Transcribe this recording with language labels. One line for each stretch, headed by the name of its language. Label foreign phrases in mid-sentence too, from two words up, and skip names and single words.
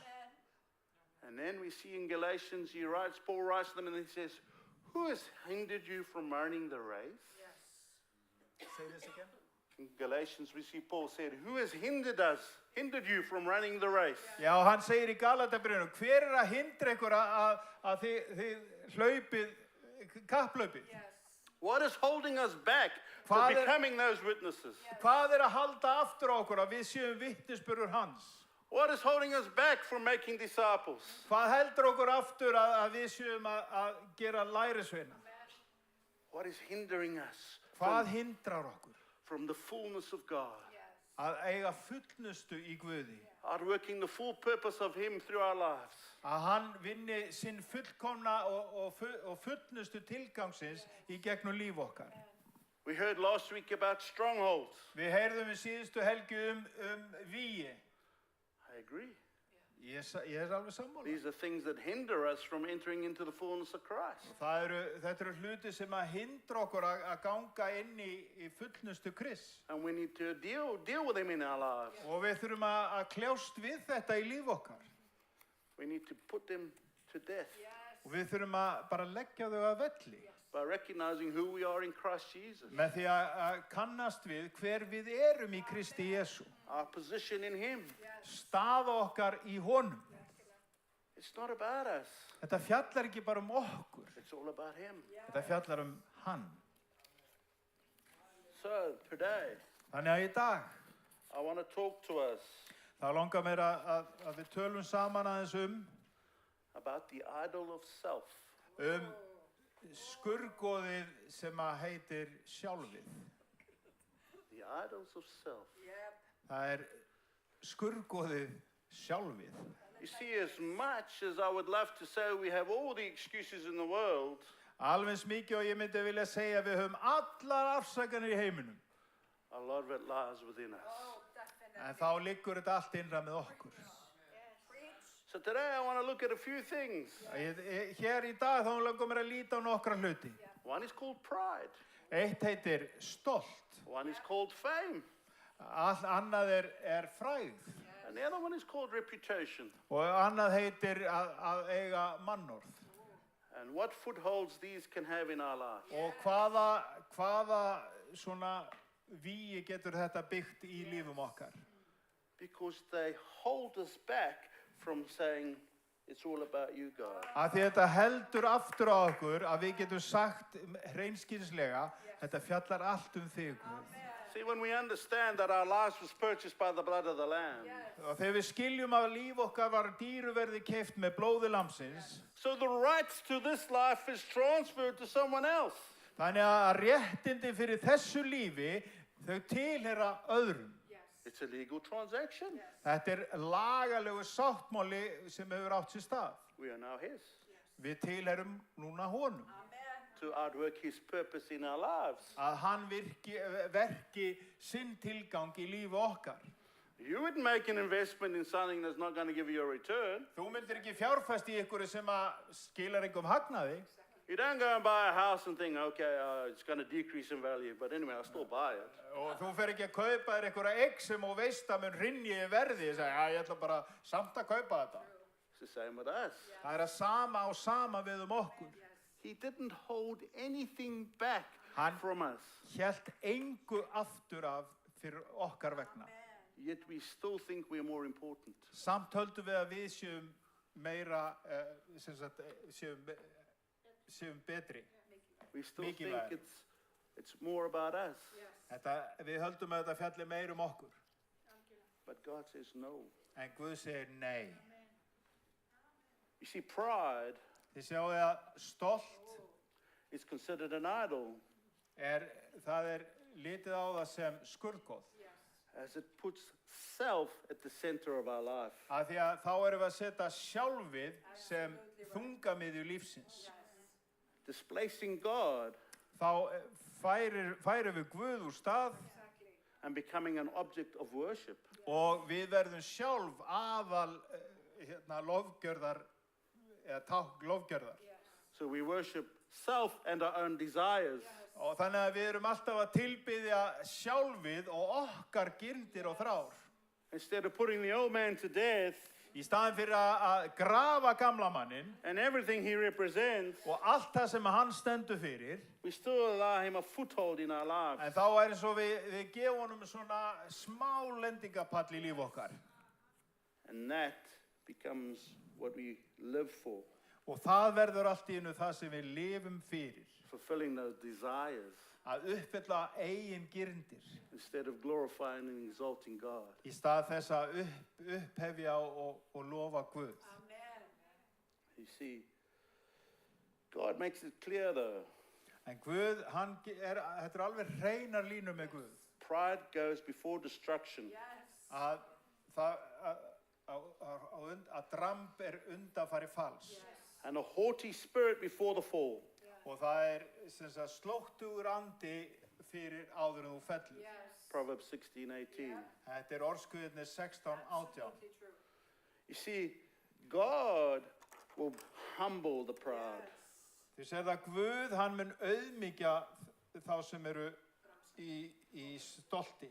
English: And then we see in Galatians, Paul writes to them and he says, who has hindered you from running the race? Say this again. In Galatians, we see Paul said, who has hindered you from running the race?
Icelandic: Já, hann segir í Galatabréfinu, hver er að hindra ykkur að þið hlaupið, kapplaupið?
English: What is holding us back from Father- becoming those witnesses?
Icelandic: Hvað er að halda aftur á okkur að við séum vitnisburður hans?
English: What is holding us back from making disciples?
Icelandic: Hvað heldur okkur aftur að við séum að gera lærisveina?
English: What is hindering us
Icelandic: Hvað hindrar okkur
English: from the fullness of God?
Icelandic: að eiga fullnustu í Guði?
English: Outworking the full purpose of Him through our lives.
Icelandic: Að hann vinni sinn fullkomna og fullnustu tilgangsins í gegnum líf okkar.
English: We heard last week about strongholds.
Icelandic: Við heyrðum í síðustu helgi vígi.
English: I agree.
Icelandic: Ég er alveg sammála.
English: These are things that hinder us from entering into the fullness of Christ.
Icelandic: Þetta eru hluti sem að hindra okkur að ganga inn í fullnustu Krists.
English: And we need to deal with them in our lives.
Icelandic: Og við þurfum að kljást við þetta í líf okkar.
English: We need to put them to death
Icelandic: Og við þurfum að bara leggja þau að velli.
English: by recognizing who we are in Christ Jesus.
Icelandic: Með því að kannast við hver við erum í Kristi Jesú.
English: Our position in Him.
Icelandic: Staða okkar í honum.
English: It's not about us.
Icelandic: Þetta fjallar ekki bara okkur.
English: It's all about Him.
Icelandic: Þetta fjallar hann.
English: So today,
Icelandic: Þannig að í dag,
English: I want to talk to us
Icelandic: þá langar mér að við tölum saman aðeins
English: about the idol of self.
Icelandic: skurðgoðið sem að heitir sjálfið.
English: The idols of self.
Icelandic: Það skurðgoðið sjálfið.
English: You see, as much as I would love to say we have all the excuses in the world,
Icelandic: Alveg mikið og ég myndi vilja segja við höfum allar afsakanir í heiminum.
English: a lot of it lies within us.
Icelandic: En þá liggur þetta allt innra með okkur.
English: So today I want to look at a few things.
Icelandic: Hér í dag þá langar mér að líta á nokkra hluti.
English: One is called pride.
Icelandic: Eitt heitir stolt.
English: One is called fame.
Icelandic: Allt annað frægð.
English: And the other one is called reputation.
Icelandic: Og annað heitir að eiga mannorð.
English: And what footholds these can have in our life.
Icelandic: Og hvaða svona vígi getur þetta byggt í lífum okkar?
English: Because they hold us back from saying, it's all about you, God.
Icelandic: Af því þetta heldur aftur á okkur að við getum sagt hreinskilnislega, þetta fjallar allt þig, Guð.
English: See, when we understand that our lives was purchased by the blood of the Lamb,
Icelandic: Og þegar við skiljum að líf okkar var dýruverði keypt með blóði lambsins,
English: so the rights to this life is transferred to someone else.
Icelandic: þannig að réttindi fyrir þessu lífi, þau tilheyra öðrum.
English: It's a legal transaction.
Icelandic: Þetta lagalegu sáttmáli sem hefur átt sér stað.
English: We are now His.
Icelandic: Við tilheyrum núna honum.
English: to outwork His purpose in our lives.
Icelandic: að hann verki sinn tilgang í lífi okkar.
English: You wouldn't make an investment in something that's not going to give you a return.
Icelandic: Þú myndir ekki fjárfest í einhverju sem að skilar einhverjum hagnaði.
English: You don't go and buy a house and think, okay, it's going to decrease in value, but anyway, I'll still buy it.
Icelandic: Og þú fer ekki að kaupa þér einhverja eign sem þú veist að mun hrynja í verði. Ég segi, ég ætla bara samt að kaupa þetta.
English: It's the same with us.
Icelandic: Það er að sama við okkur.
English: He didn't hold anything back
Icelandic: Hann
English: from us.
Icelandic: hélt engu aftur af fyrir okkar vegna.
English: Yet we still think we're more important.
Icelandic: Samt höldum við að við séum meira, séum betri.
English: We still
Icelandic: Mikilvægari.
English: think it's more about us.
Icelandic: Við höldum að þetta fjalli meir okkur.
English: But God says no.
Icelandic: En Guð segir nei.
English: You see, pride
Icelandic: Þið sjáu að stolt
English: is considered an idol
Icelandic: það litið á það sem skurðgoð.
English: as it puts self at the center of our life.
Icelandic: Af því að þá erum við að setja sjálfið sem þungamiðju lífsins.
English: Displacing God
Icelandic: Þá færum við Guð úr stað
English: and becoming an object of worship.
Icelandic: og við verðum sjálf aðal lofgjörðar eða tákn lofgjörðar.
English: So we worship self and our own desires.
Icelandic: Og þannig að við erum alltaf að tilbiðja sjálfið og okkar gyrndir og þrár.
English: Instead of putting the old man to death
Icelandic: Í staðinn fyrir að grafa gamla mannin
English: and everything he represents,
Icelandic: og allt það sem hann stendur fyrir,
English: we still allow him a foothold in our lives.
Icelandic: en þá eins og við gefum honum svona smá lendingapall í líf okkar.
English: And that becomes what we live for,
Icelandic: Og það verður allt í einu það sem við lifum fyrir.
English: fulfilling those desires
Icelandic: Að uppfylla eigin gyrndir.
English: instead of glorifying and exalting God.
Icelandic: Í stað þess að upphefja og lofa Guð.
English: You see, God makes it clear though,
Icelandic: En Guð, þetta alveg hreinar línur með Guð.
English: pride goes before destruction.
Icelandic: Að dramb undanfari falls.
English: And a haughty spirit before the fall.
Icelandic: Og það sem sagt slóttugur andi fyrir áður en þú fellur.
English: Proverbs 16:18.
Icelandic: Þetta orðskuðirnir 16:18.
English: You see, God will humble the proud.
Icelandic: Þið sér það Guð, hann mun auðmýkja þá sem eru í stolti.